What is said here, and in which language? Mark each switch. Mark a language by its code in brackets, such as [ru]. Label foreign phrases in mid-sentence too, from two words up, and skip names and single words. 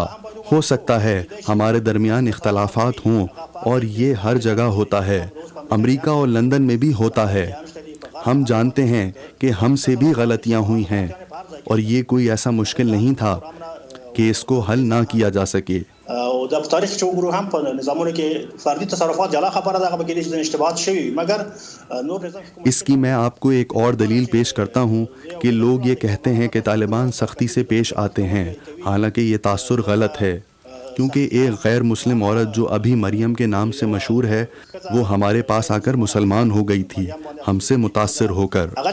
[ur] ہو سکتا ہے ہمارے درمیان اختلافات ہوں، اور یہ ہر جگہ ہوتا ہے، امریکہ اور لندن میں بھی ہوتا ہے. ہم جانتے ہیں کہ ہم سے بھی غلطیاں ہوئی ہیں، اور یہ کوئی ایسا مشکل نہیں تھا کہ اس کو حل نہ کیا جا سکے. [ps] او د تاریخ چې وګورو هم په نظامونو کې فردي تصرفات جلا خبره ده، هغه کې د اشتباهات شوي، مگر نور نظام [ur] اس کی میں آپ کو ایک اور دلیل پیش کرتا ہوں کہ لوگ یہ کہتے ہیں کہ طالبان سختی سے پیش آتے ہیں، حالانکہ یہ تاثر غلط ہے، کیونکہ ایک غیر مسلم عورت جو ابھی مریم کے نام سے مشہور ہے، وہ ہمارے پاس آ کر مسلمان ہو گئی تھی ہم سے متاثر ہو کر.